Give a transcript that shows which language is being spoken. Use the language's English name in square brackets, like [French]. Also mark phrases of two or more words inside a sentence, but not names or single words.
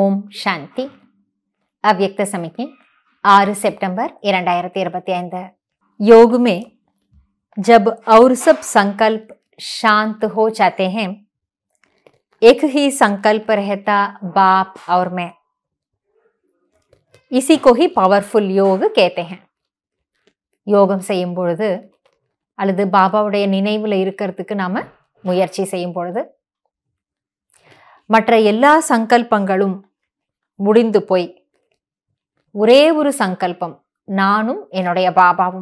[Hindi] शांति अव्यक्त समिति 6 सितंबर 2025। योग में जब और सब संकल्प शांत हो जाते हैं, एक ही संकल्प रहता बाप और मैं। इसी को ही पावरफुल योग कहते हैं. [Tamil] யோகம் செய்யும் பொழுது அல்லது பாபாவுடைய நினைவில் இருக்கிறதுக்கு நாம முயற்சி செய்யும் பொழுது மற்ற எல்லா சங்கல்பங்களும் முடிந்து போய் ஒரே ஒரு சங்கல்பம், நானும் என்னுடைய பாபாவும்.